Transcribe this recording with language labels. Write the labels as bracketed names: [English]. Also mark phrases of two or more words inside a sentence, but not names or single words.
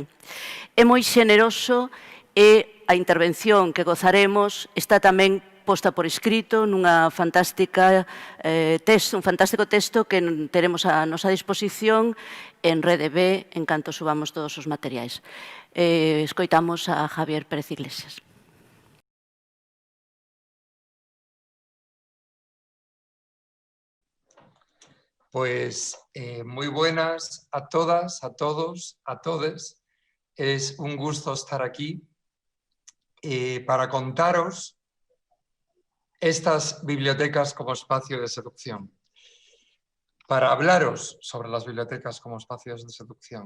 [Galician] É moi xeneroso e a intervención que gozaremos está tamén posta por escrito nunha fantástica un fantástico texto que teremos a nosa disposición en Rede B en canto subamos todos os materiais. Escoitamos a Javier Pérez Iglesias. [Spanish] Pues muy buenas a todas, a todos, a todes. Es un gusto estar aquí para contaros estas bibliotecas como espacio de seducción, para hablaros sobre las bibliotecas como espacios de seducción.